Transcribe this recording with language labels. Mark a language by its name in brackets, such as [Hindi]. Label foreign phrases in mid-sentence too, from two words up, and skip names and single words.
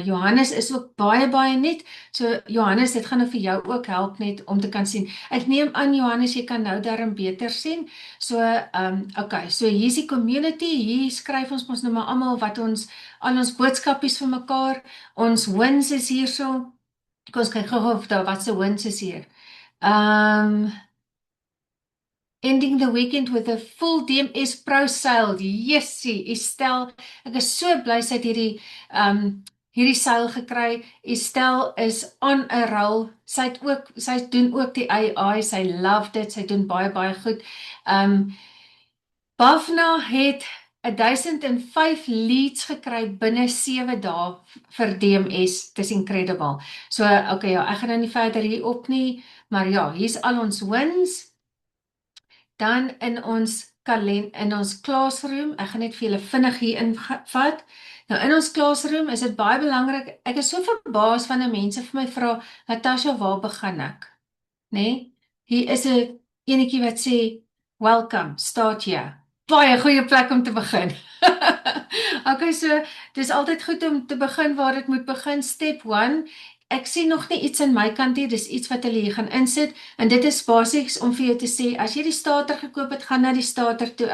[Afrikaans] Johannes is ook baie net. So Johannes, dit gaan nou vir jou ook help net om te kan sien. Ek neem aan Johannes, jy kan nou daarin beter sien. So okay, so hier is die community. Hier skryf ons mos nou maar almal wat al ons boodskapies vir mekaar. Ons wins is hierso. Kom ons kyk gou of daar wat se wins is hier. [English] Ending the weekend with a full DMS Pro sale. [Afrikaans] Jessie, Estelle, ek is so bly sy het hierdie sale gekry. [English] Estelle is on a roll. [Afrikaans] Sy doen ook die AI, sy love dit, sy doen baie goed. Bafna het 1005 leads gekry binne 7 dae vir DMS. Dis incredible. So, okay, ja, ek gaan nou nie verder hier op nie, maar ja, hier's al ons wins. Dan in ons classroom, ek gaan net vir julle vinnig hier invat. Nou in ons classroom is dit baie belangrik. Ek is so verbaas wanneer mense vir my vra, Natasha, waar begin ek? Nee? Hier is 'n enetjie wat sê, [English] welcome, start here. [Afrikaans] Baie goeie plek om te begin. Okay, so dis altyd goed om te begin waar dit moet begin. [English] Step 1. [Afrikaans] Ek sien nog nie iets in my kant hier, dis iets wat hulle hier gaan insit en dit is basies om vir jou te sê, as jy die starter gekoop het, gaan na die starter toe.